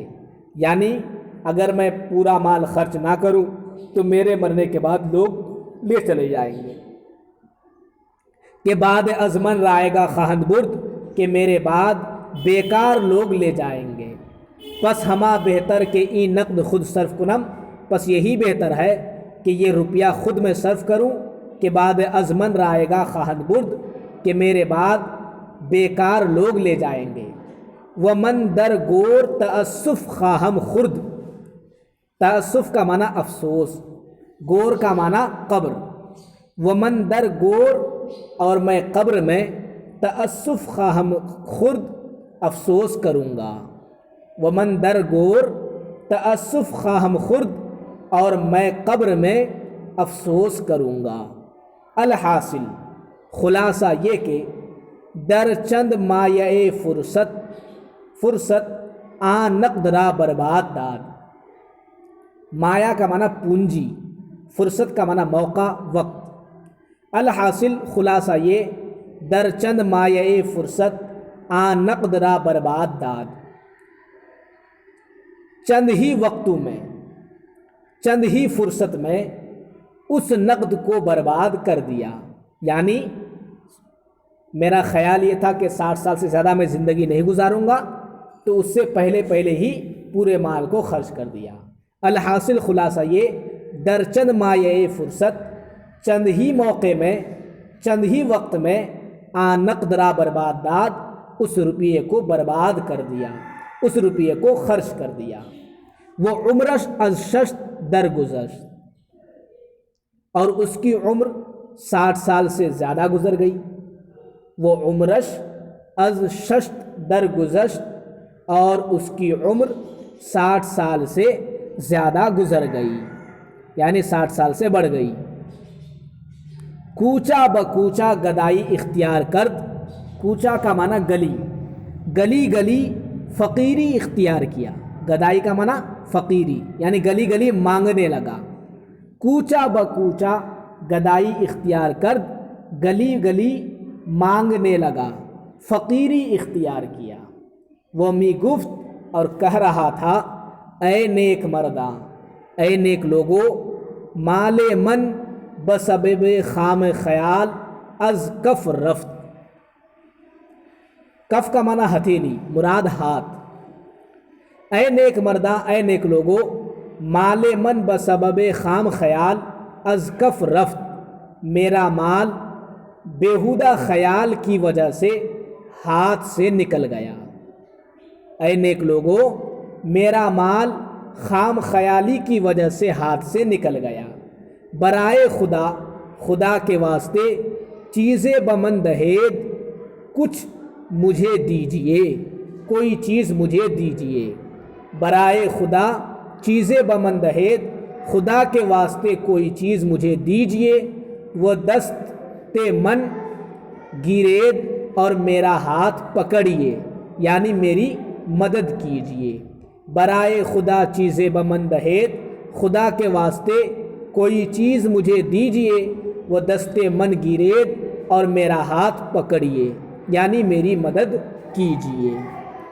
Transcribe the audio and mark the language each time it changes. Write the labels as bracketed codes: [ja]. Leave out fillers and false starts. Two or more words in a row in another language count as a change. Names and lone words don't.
[ur] یعنی اگر میں پورا مال خرچ نہ کروں تو میرے مرنے کے بعد لوگ لے چلے جائیں گے. [fa] کہ بعد از من رائے گا خواہند برد، [ur] کہ میرے بعد بیکار لوگ لے جائیں گے. [fa] پس ہما بہتر کہ ای نقد خود صرف کنم، [ur] پس یہی بہتر ہے کہ یہ روپیہ خود میں صرف کروں، [fa] کہ بعد از من رائے گا خواہند برد، [ur] کہ میرے بعد بیکار لوگ لے جائیں گے. [fa] ومن در گور تأسف خواہم خورد. [ur] تأسف کا معنی افسوس، گور کا معنی قبر. [fa] ومن در گور، [ur] اور میں قبر میں [fa] تأسف خواہم خورد [ur] افسوس کروں گا. [fa] ومن در گور تأسف خواہم خورد، [ur] اور میں قبر میں افسوس کروں گا. [fa] الحاصل، [ur] خلاصہ یہ کہ [fa] در چند مایہ فرصت آن نقد را برباد داد. [ur] مایا کا معنی پونجی، فرصت کا معنی موقع، وقت. الحاصل، خلاصہ یہ، [fa] در چند مایہ فرصت آن نقد را برباد داد. [ur] چند ہی وقتوں میں، چند ہی فرصت میں اس نقد کو برباد کر دیا. یعنی میرا خیال یہ تھا کہ 60 سال سے زیادہ میں زندگی نہیں گزاروں گا، تو اس سے پہلے ہی پورے مال کو خرچ کر دیا. الحاصل، خلاصہ یہ، [fa] در چند مایہ فرصت، [ur] چند ہی موقع میں، چند ہی وقت میں [fa] آن نقد را برباد داد، [ur] اس روپیے کو برباد کر دیا، اس روپیے کو خرچ کر دیا. [fa] وہ عمرش از 60 درگذشت، [ur] اور اس کی عمر 60 سال سے زیادہ گزر گئی. [fa] وہ عمرش از 60 درگذشت، [ur] اور اس کی عمر 60 سال سے زیادہ گزر گئی، یعنی 60 سال سے بڑھ گئی. [fa] کوچا بکوچا گدائی اختیار کرد. [ur] کوچا کا معنی گلی، گلی گلی فقیری اختیار کیا. گدائی کا معنی فقیری، یعنی گلی گلی مانگنے لگا. [fa] کوچا بکوچا گدائی اختیار کرد، [ur] گلی گلی مانگنے لگا، فقیری اختیار کیا. [fa] وہ می گفت، [ur] اور کہہ رہا تھا، [fa] اے نیک مرداں، [ur] اے نیک لوگو، [fa] مال من بسبب خام خیال از کف رفت. [ur] کف کا معنی ہتھیلی، مراد ہاتھ. [fa] اے نیک مرداں، [ur] اے نیک لوگو، [fa] مال من بسبب خام خیال از کف رفت، [ur] میرا مال بیہودہ خیال کی وجہ سے ہاتھ سے نکل گیا. اے نیک لوگو، میرا مال خام خیالی کی وجہ سے ہاتھ سے نکل گیا. [fa] برائے خدا، [ur] خدا کے واسطے، [fa] چیزیں بمن دہید، [ur] کچھ مجھے دیجئے، کوئی چیز مجھے دیجئے. [fa] برائے خدا چیزیں بمن دہید، [ur] خدا کے واسطے کوئی چیز مجھے دیجئے، [fa] وہ دست من گیرید [ur] اور میرا ہاتھ پکڑیے، یعنی میری مدد کیجئے۔ [fa] برائے خدا چیزیں بمن دہید، [ur] خدا کے واسطے کوئی چیز مجھے دیجئے، [fa] وہ دست من گیرید [ur] اور میرا ہاتھ پکڑیے، یعنی میری مدد کیجئے۔